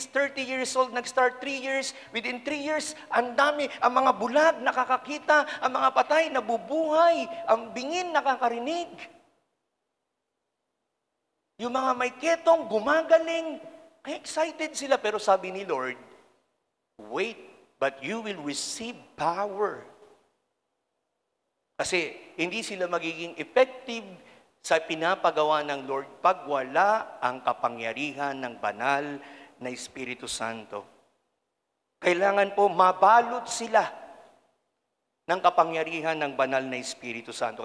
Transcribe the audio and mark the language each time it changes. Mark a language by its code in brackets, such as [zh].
[en] 30 years old, nag-start 3 years. Within 3 years, [tl] ang dami, ang mga bulag nakakakita, ang mga patay nabubuhay, ang bingin nakakarinig. Yung mga may ketong gumagaling. Kaya excited sila, pero sabi ni Lord, [en] wait, but you will receive power. [tl] Kasi hindi sila magiging effective sa pinapagawa ng Lord pag wala ang kapangyarihan ng banal na Espiritu Santo. Kailangan po mabalot sila ng kapangyarihan ng banal na Espiritu Santo.